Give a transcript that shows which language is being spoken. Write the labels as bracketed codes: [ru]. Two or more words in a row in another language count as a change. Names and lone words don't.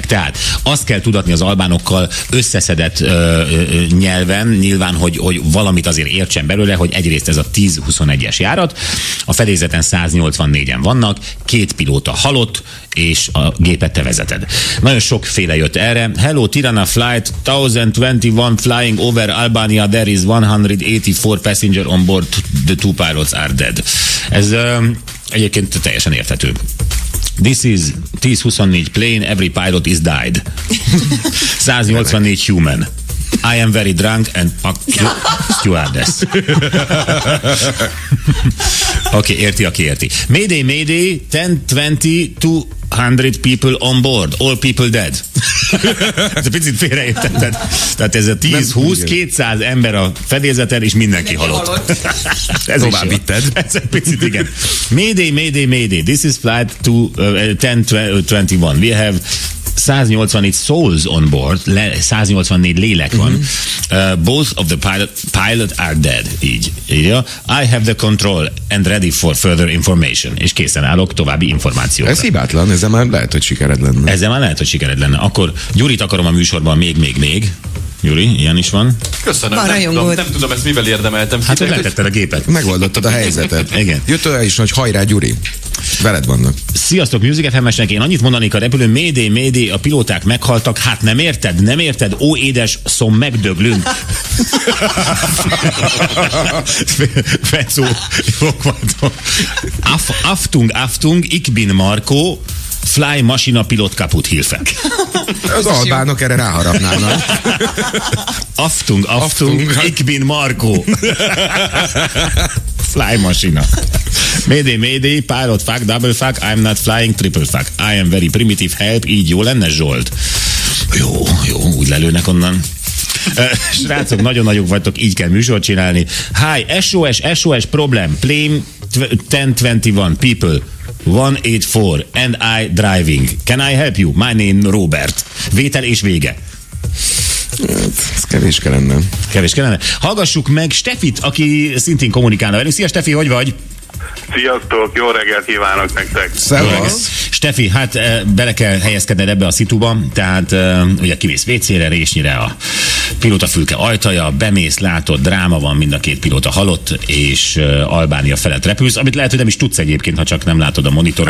[hu] Tehát azt kell tudatni az albánokkal összeszedett nyelven, nyilván, hogy valamit azért értsen belőle, hogy egyrészt ez a 10-21-es járat, a fedélzeten 184-en vannak, két pilóta halott, és a gépet te vezeted. Nagyon sokféle jött erre. [en] Hello, Tirana flight 1021 flying over Albania, there is 184 passenger on board, the two pilots are dead. [hu] Ez egyébként teljesen érthető. [en] This is 1024 plane, every pilot is died. 184 human. I am very drunk and stewardess. [hu] Oké, érti, aki érti. [en] Mayday, Mayday, 1020, 200 people on board, all people dead. [hu] Ez egy picit félreértetted. Tehát ez a 10-20, 200 ember a fedélzeten, és mindenki halott. Ez tovább vitted. Ez egy picit, igen. [en] Mayday, Mayday, Mayday. This is flight to 1021. We have 184 souls on board, 184 [hu] lélek van. [en] Both of the pilot are dead. [hu] Így. [en] I have the control and ready for further information. [hu] És készen állok további információkra. Ez hibátlan, ezzel már lehet, hogy sikered lenne. Ezzel már lehet, hogy sikered lenne. Akkor Gyurit akarom a műsorban még. Gyuri, ilyen is van. Köszönöm, Van nem tudom ezt mivel érdemeltem. Hát, hogy letetted a gépet. Megoldottad a helyzetet. Igen. Jött olyan is, hogy hajrá Gyuri. Veled vannak. Sziasztok, Music FM-esnek, én annyit mondanék a repülőn, Mayday, Mayday, a pilóták meghaltak, hát nem érted, ó édes, szom megdöglünk. [de] Fecó, Aftung, ich bin Marco, Fly Maschina Pilot kaput Hilfe. [hu] Az albánok erre ráharapnának. [de] Aftung, ich bin Marco. Fly Maschina. [en] Mayday, pilot fuck, double fuck, I'm not flying, triple fuck. I am very primitive, help, [hu] így jó lenne, Zsolt? Jó, úgy lelőnek onnan. Srácok, nagyon nagyok vagytok, így kell műsort csinálni. [en] Hi, SOS problem, plane 1021 people. 184 and I driving. Can I help you? My name Robert. [hu] Vétel és vége. Ez kevés kellene. Hallgassuk meg Stefit, aki szintén kommunikálna velünk. Szia Stefi, hogy vagy? Sziasztok, jó reggelt kívánok nektek! Szevasz! Stefi, hát bele kell helyezkedned ebbe a szituba, tehát ugye kimész WC-re, résnyire a pilótafülke ajtaja, bemész, látod, dráma van, mind a két pilóta halott, és Albánia felett repülsz, amit lehet, hogy nem is tudsz egyébként, ha csak nem látod a monitoron.